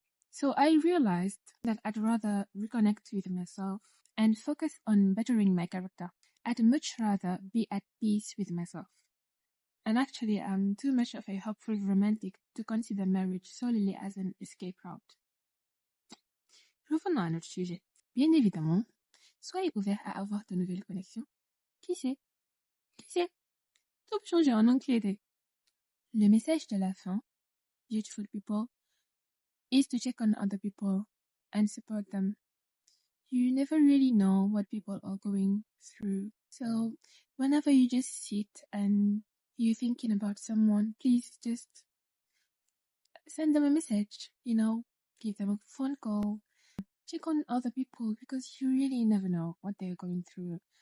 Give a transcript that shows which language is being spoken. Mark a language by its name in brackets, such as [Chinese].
[English] So I realized that I'd rather reconnect with myself and focus on bettering my character. I'd much rather be at peace with myself. And actually, I'm too much of a hopeful romantic to consider marriage solely as an escape route. [French] Revenons à notre sujet. Bien évidemment, soyez ouverts à avoir de nouvelles connexions. Qui sait? Tout peut changer en un clin d'œil. Le message de la fin, [English] beautiful people, is to check on other people and support them. You never really know what people are going through. So whenever you just sit and you're thinking about someone, please just send them a message, give them a phone call, check on other people, because you really never know what they're going through.